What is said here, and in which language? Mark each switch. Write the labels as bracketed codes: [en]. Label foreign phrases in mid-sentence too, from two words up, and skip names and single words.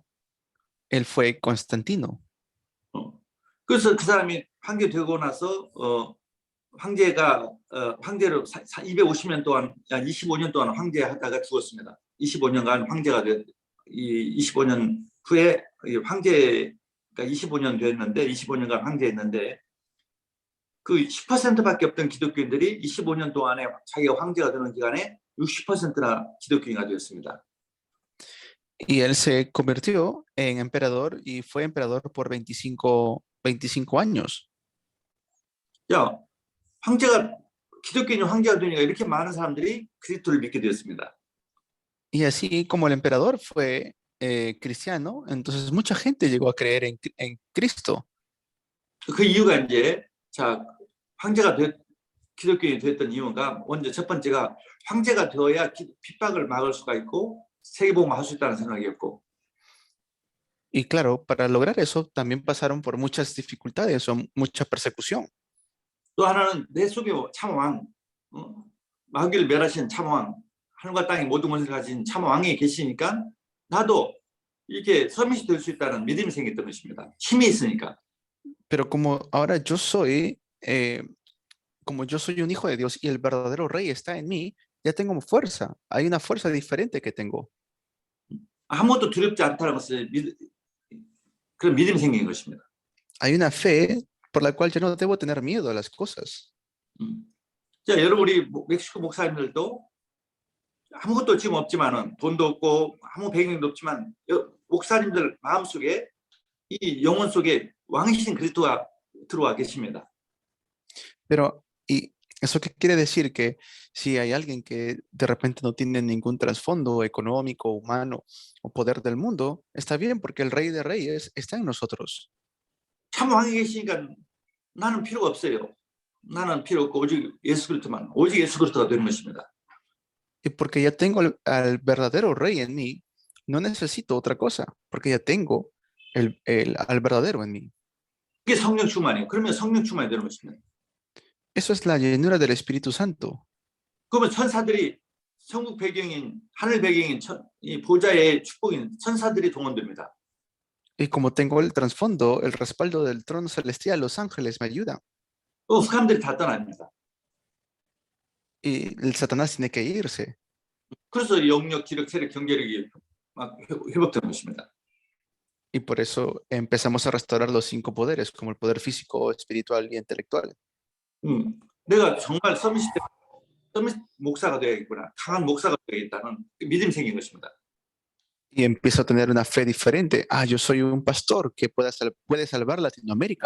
[es] Él fue Constantino. [ko] 그래서 그 사람이 황제 되고 나서 황제로 250년 동안, 25년 동안 황제하다가 죽었습니다. 25년간 황제가 25년 후에 황제가 25년 됐는데 25년간 황제했는데 그 10%밖에 없던 기독교인들이 25년 동안에 자기가 황제가 되는 기간에 60%나 기독교인이 되었습니다. [es] Y él se convirtió en emperador y fue emperador por 25 años. [ko] 야, 기독교인이 황제가 되니까 이렇게 많은 사람들이 그리스도를 믿게 되었습니다. [es] Y así como el emperador fue cristiano, entonces mucha gente llegó a creer en Cristo. [ko] 그 이유가 이제 기독교인이 됐던 이유가 먼저 첫 번째가 황제가 되어야 핍박을 막을 수가 있고 세계복음화할 수 있다는 생각이었고. [es] Y claro, para lograr eso también pasaron por muchas dificultades o mucha persecución. [ko] 또 하나는 내 속에 참왕, 마귀를 멸하신 참왕, 하늘과 땅의 모든 것을 가진 참왕이 계시니까 나도 이렇게 서밋이 될 수 있다는 믿음이 생겼던 것입니다. 힘이 있으니까. [es] Pero como ahora yo soy un hijo de Dios y el verdadero rey está en mí, ya tengo fuerza. Hay una fuerza diferente que tengo. [ko] 아무것도 두렵지 않다는 것을 그런 믿음이 생긴 것입니다. [es] Hay una fe por la cual yo no debo tener miedo a las cosas. [ko] 자, 여러분 우리 멕시코 목사님들도 아무것도 지금 없지만은 돈도 없고 아무 배경도 없지만 목사님들 마음속에 이 영혼 속에 왕이신 그리스도가 들어와 계십니다. [es] Pero, ¿y eso qué quiere decir? Que si hay alguien que de repente no tiene ningún trasfondo económico, humano o poder del mundo, está bien porque el Rey de Reyes está en nosotros. [ko] 참 왕이 계시니까 나는 필요가 없어요. 나는 필요 없고 오직 예수 그리스도만, 오직 예수 그리스도가 되는 것입니다. [es] Y porque ya tengo al verdadero Rey en mí, no necesito otra cosa, porque ya tengo al verdadero en mí. [ko] 그게 성령 충만이에요. 그러면 성령 충만이 되는 것입니다. [es] Eso es la llenura del Espíritu Santo. [ko] 그러면 천사들이 천국 배경인 하늘 배경인 이 보좌의 축복인 천사들이 동원됩니다. [es] Y como tengo el trasfondo, el respaldo del trono celestial, los ángeles me ayudan. [ko] 또 사람들이 다 떠납니다. [es] Y el Satanás tiene que irse. [ko] 그래서 영역, 기력, 세력, 경제력이 막 회복되는 것입니다. [es] Y por eso empezamos a restaurar los 5 poderes, como el poder físico, espiritual y intelectual. [ko] 내가 정말 서밋 목사가 되어야겠구나. 강한 목사가 되어야겠다는 믿음이 생긴 것입니다. [es] Y empiezo a tener una fe diferente. Ah, yo soy un pastor que puede salvar Latinoamérica.